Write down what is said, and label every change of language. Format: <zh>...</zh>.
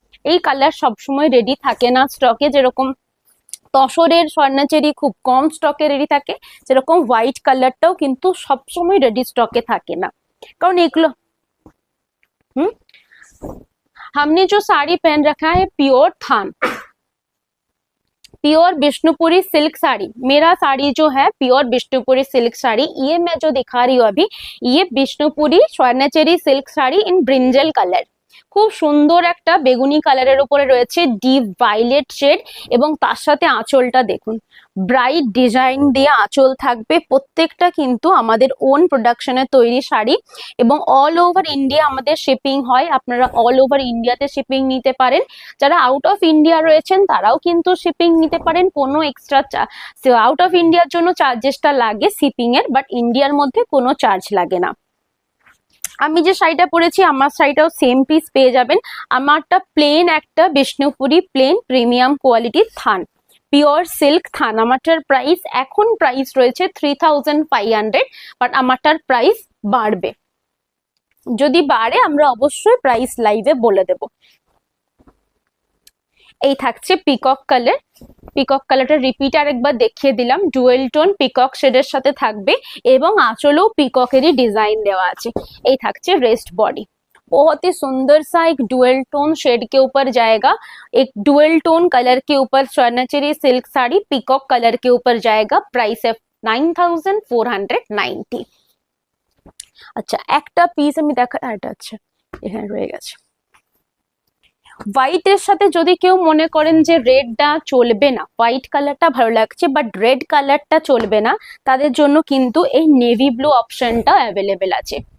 <bn>এই কালার সবসময় রেডি থাকে না স্টকে, যেরকম তসরের স্বর্ণচেরি খুব কম স্টকে রেডি থাকে, যেরকম হোয়াইট কালারটাও কিন্তু সবসময় রেডি স্টকে থাকে না, কারণ এগুলো</bn> <hi>हमने जो साड़ी पहन रखा है प्योर थान, प्योर बिष्णुपुरी सिल्क साड़ी। मेरा साड़ी जो है प्योर बिष्णुपुरी सिल्क साड़ी, ये मैं जो दिखा रही हूँ अभी, ये Bishnupuri स्वर्णचेरी silk sari in brinjal colour.</hi> <bn>খুব সুন্দর একটা বেগুনি কালারের উপরে রয়েছে ডিপ ভায়োলেট শেড এবং তার সাথে আঁচলটা দেখুন, ব্রাইট ডিজাইন দিয়ে আঁচল থাকবে। প্রত্যেকটা কিন্তু আমাদের ওন প্রোডাকশনে তৈরি শাড়ি এবং অল ওভার ইন্ডিয়া আমাদের শিপিং হয়। আপনারা অল ওভার ইন্ডিয়াতে শিপিং নিতে পারেন। যারা আউট অফ ইন্ডিয়া রয়েছেন তারাও কিন্তু শিপিং নিতে পারেন, কোনো এক্সট্রা আউট অফ ইন্ডিয়ার জন্য চার্জেসটা লাগে শিপিং এর, বাট ইন্ডিয়ার মধ্যে কোনো চার্জ লাগে না। আমি যে শাড়িটা পরেছি আমার শাড়িটাও সেম পিস পেয়ে যাবেন। আমারটা প্লেন একটা বিষ্ণুপুরি প্লেন প্রিমিয়াম কোয়ালিটির থান, পিওর সিল্ক থান। আমারটার প্রাইস এখন প্রাইস রয়েছে 3500, বাট আমারটার প্রাইস বাড়বে, যদি বাড়ে আমরা অবশ্যই প্রাইস লাইভে বলে দেব। এই থাকছে পিকক কালার, পিকক কালারটা রিপিট আরেকবার দেখিয়ে দিলাম, ডুয়েল টোন পিকক শেডের সাথে থাকবে এবং আঁচলেও পিককেরই डिजाइन देवा আছে। এই থাকছে</bn> <hi>रेस्ट बॉडी, बहुत ही सुंदर सा एक डुअल टोन शेड के ऊपर जाएगा, एक डुअल टोन कलर के ऊपर स्वर्णचेरी सिल्क साड़ी पिकॉक कलर के ऊपर जाएगा। प्राइस है 9490।</hi> <bn>আচ্ছা একটা পিস আমি দেখা, এটা আচ্ছা এখানে রয়ে গেছে। হোয়াইট এর সাথে যদি কেউ মনে করেন যে রেডটা চলবে না, হোয়াইট কালারটা ভালো লাগছে বাট রেড কালারটা চলবে না, তাদের জন্য কিন্তু এই নেভি ব্লু অপশনটা অ্যাভেলেবেল আছে।</bn>